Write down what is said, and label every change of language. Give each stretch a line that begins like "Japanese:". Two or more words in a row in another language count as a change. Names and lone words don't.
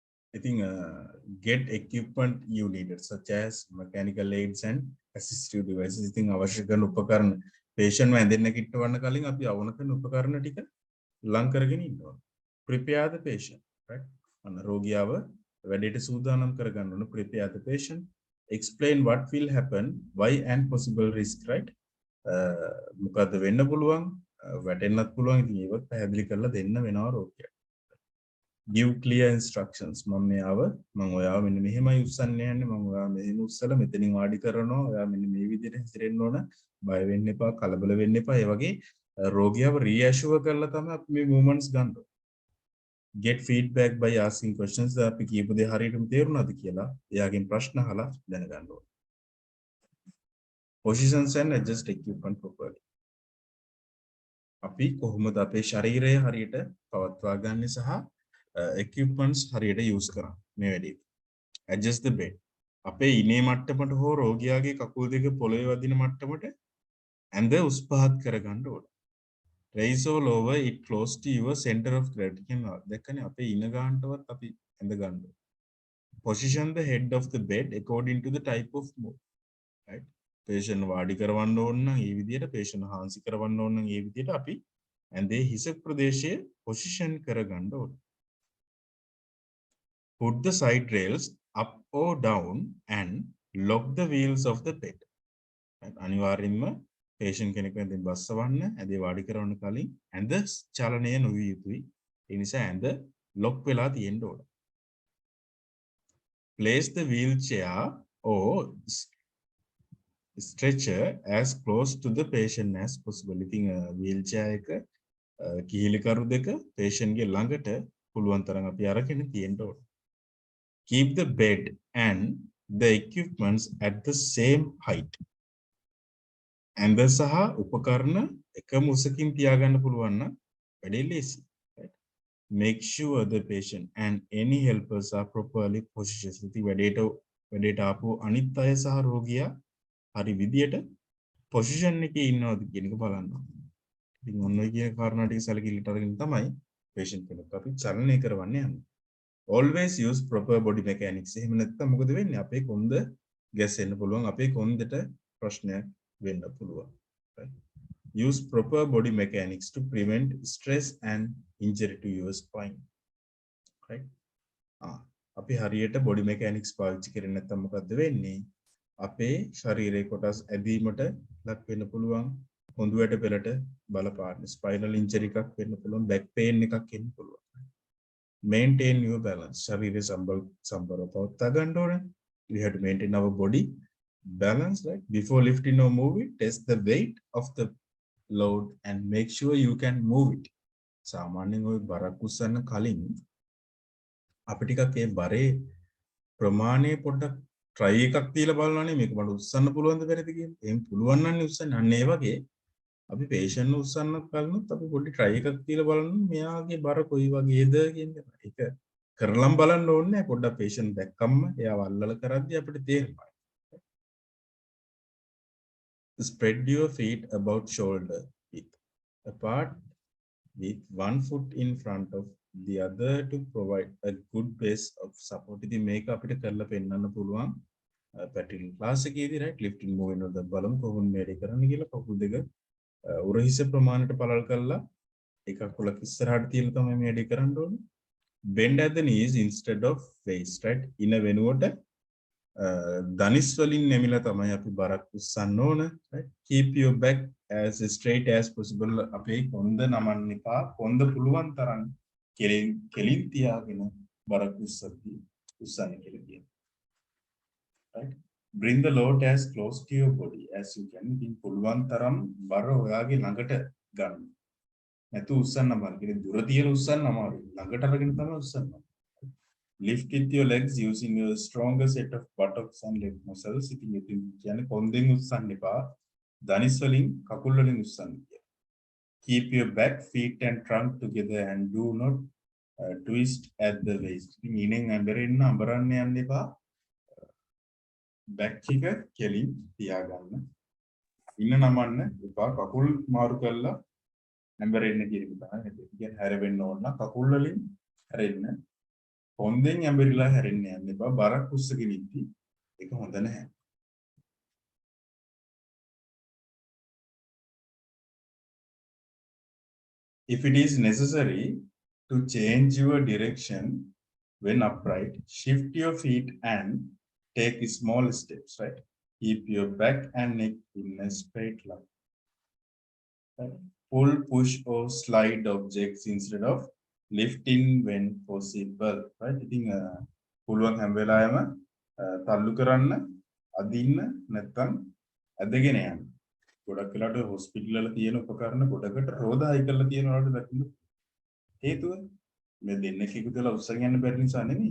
English: ඉතින් get equipment you needed such as mechanical aids and assistive devices.
Sinhala: ඉතින් අවශ්‍ය කරන උපකරණ patient වැඳෙන්න කිට්ටවන්න කලින් අපි අවුන කරන උපකරණ ටික ලං කරගෙන ඉන්න ඕන.
English: Prepare the patient, right?
Sinhala: අන්න රෝගියාව වැඩේට සූදානම් කරගන්න ඕන.
English: Prepare the patient. Explain what will happen, why and possible risk, right?
Sinhala: මොකද්ද වෙන්න පුළුවන්, වැටෙන්නත් පුළුවන්. ඉතින් ඒවත් පැහැදිලි කරලා දෙන්න වෙනවා රෝගියාට.
English: Give clear instructions.
Sinhala: මම ඔයාව මෙන්න මෙහෙමයි උස්සන්නේ යන්නේ. මම ඔයාව මෙහෙම උස්සලා මෙතනින් වාඩි කරනවා. ඔයා මෙන්න මේ විදිහට හැසිරෙන්න ඕන. බය වෙන්න එපා, කලබල වෙන්න එපා. ඒ වගේ රෝගියාව රීඇෂුවර් කරලා තමයි අපි මේ मूवमेंट्स ගන්න ඕනේ.
English: Get feedback by asking questions.
Sinhala: අපි කියපු දේ හරියටම තේරුණාද කියලා එයාගෙන් ප්‍රශ්න අහලා දැනගන්න ඕනේ.
English: Positions and adjust equipment properly.
Sinhala: අපි කොහොමද අපේ ශරීරය හරියට පවත්වා ගන්න සහ equipments හරියට use කරන්නේ මේ වැඩේදී.
English: Adjust the bed.
Sinhala: අපේ ඉනේ මට්ටමට හෝ රෝගියාගේ කකුල් දෙක පොළවේ වදින මට්ටමට ඇඳ උස් පහත් කරගන්න ඕනේ.
English: Raise or lower it close to your center of gravity.
Sinhala: කියනවා දැක්කනේ අපේ ඉන ගන්නටවත් අපි ඇඳ ගන්න ඕනේ.
English: Position the head of the bed according to the type of move.
Sinhala: Right? patient වාඩි කරවන්න ඕන නම් මේ විදිහට, patient හාන්සි කරවන්න ඕන නම් මේ විදිහට අපි ඇඳේ හිස ප්‍රදේශයේ position කරගන්න ඕනේ.
English: Put the side rails up or down and lock the wheels of the bed.
Sinhala: අනිවාර්යෙන්ම patient කෙනෙක් වෙනින් බස්සවන්න ඇඳේ වාඩි කරවන්න කලින් ඇඳ චලනය නොවිය යුතුයි. ඒ නිසා ඇඳ lock වෙලා තියෙන්න ඕන.
English: Place the wheelchair or stretcher as close to the patient as possible.
Sinhala: ඉතින් wheelchair එක කිහිලිකරු දෙක patient ගේ ළඟට පුළුවන් තරම් අපි අරගෙන තියෙන්න ඕන.
English: Keep the bed and the equipments at the same height.
Sinhala: ඇඳ සහ උපකරණ එකම උසකින් තියාගන්න පුළුවන් නම් වැඩේ ලේසි.
English: Make sure the patient and any helpers are properly positioned.
Sinhala: ඉතින් වැඩේට ආපු අනිත් අය සහ රෝගියා හරි විදියට position එකේ ඉන්නවද කියන එක බලන්න. ඉතින් ඔන්න ඔය කියන කාරණා ටික සැලකිලිට අරගෙන තමයි patient කෙනෙක් අපි චලනය කරවන්න යන්නේ.
English: Always use proper body mechanics.
Sinhala: එහෙම නැත්නම් මොකද වෙන්නේ? අපේ කොන්ද ගැසෙන්න පුළුවන්, අපේ කොන්දට ප්‍රශ්නයක් වෙන්න පුළුවන්.
English: Right? Use proper body mechanics to prevent stress and injury to your spine. Right?
Sinhala: අපි හරියට
English: body mechanics
Sinhala: පාවිච්චි කරේ නැත්නම් මොකද්ද වෙන්නේ? අපේ ශරීරයේ කොටස් ඇදීමට ලක් වෙන්න පුළුවන්, හොඳුවට පෙරට බලපාන
English: spinal injury
Sinhala: එකක් වෙන්න පුළුවන්,
English: back pain
Sinhala: එකක් එන්න පුළුවන්.
English: Maintain your balance.
Sinhala: ශරීරයේ සම්බරව පවත්වා ගන්න ඕනේ.
English: We have to maintain our body balance, right? Before lifting or moving, test the weight of the load and make sure you can move it.
Sinhala: සාමාන්‍යයෙන් ඔය බරක් උස්සන්න කලින් අපි ටිකක් ඒ බරේ ප්‍රමාණය පොඩ්ඩක් try එකක් තියලා බලනවානේ මේක මට උස්සන්න පුළුවන්ද බැරිද කියලා. එහෙනම් පුළුවන් නම් උස්සන්න. අන්න ඒ වගේ අපි patient උස්සන්න කලිනුත් අපි පොඩි try එකක් තියලා බලන්න මෙයාගේ බර කොයි වගේද කියන එක. ඒක කරලම් බලන්න ඕනේ නැහැ. පොඩ්ඩක් patient දැක්කම එයාව අල්ලලා කරද්දී අපිට තේරෙනවා.
English: Spread your feet about shoulder width apart with one foot in front of the other to provide a good base of support.
Sinhala: ඉතින් මේක අපිට කරලා පෙන්නන්න පුළුවන් පැටිල් ක්ලාස් එකේදී,
English: right? lifting moving
Sinhala: වල බලමු කොහොමද මේක කරන්න කියලා. කකුල් දෙක උරහිස ප්‍රමාණයට පළල් කරලා එකක් උලක් ඉස්සරහට තියලා තමයි මේ වැඩේ කරන්න ඕනේ.
English: Bend at the knees instead of waist, right?
Sinhala: ඉන වෙනුවට දනිස් වලින් නැමිලා තමයි අපි බරක් උස්සන්න ඕන.
English: right? Keep your back as straight as possible.
Sinhala: අපේ කොන්ද නමන්න එපා. කොන්ද පුළුවන් තරම් කෙලින් තියාගෙන බරක් උස්සන්න කියලා කියනවා.
English: right? Bring the load as close to your body as you can.
Sinhala: ඉතින් පුළුවන් තරම් බර ඔයාගේ ළඟට ගන්න. නැතු උස්සන්න බෑ. කියන්නේ දුර තියලා උස්සන්න අමාරුයි. ළඟට අරගෙන තමයි උස්සන්න.
English: Lift with your legs using your stronger set of buttocks and leg muscles.
Sinhala: ඉතින් කියන්නේ කොන්දෙන් උස්සන්න එපා. දනිස් වලින් කකුල් වලින් උස්සන්න කියලා.
English: Keep your back, feet and trunk together and do not twist at the waist.
Sinhala: ඉතින් ඉනෙන් අඹරන්න යන්න එපා. back එක කෙලින් තියාගන්න. ඉන්න නමන්න එපා. කකුල් මාරු කරලා අඹරෙන්න කියන එක තමයි. කියන්නේ හැරෙන්න ඕන නම් කකුල් වලින් හැරෙන්න. කොන්දෙන් ඇඹරිලා හැරෙන්න යන්න එපා. බරක් උස්සගෙන ඉද්දි ඒක හොඳ නැහැ.
English: If it is necessary to change your direction when upright, shift your feet and take small steps, right? Keep your back and neck in a straight line. Right? Pull, push or slide objects instead of lifting when possible. Right?
Sinhala: ඉතින් පුළුවන් හැම වෙලාවෙම තල්ලු කරන්න, අදින්න නැත්නම් ඇදගෙන යන්න. ගොඩක් වෙලාවට හොස්පිටල් වල තියෙන උපකරණ ගොඩකට රෝදායි කරලා තියෙනවාට දකින්න. හේතුව මේ දෙන්නෙක් එකතු වෙලා උස්සගෙන යන්න බැරි නිසා නෙමෙයි.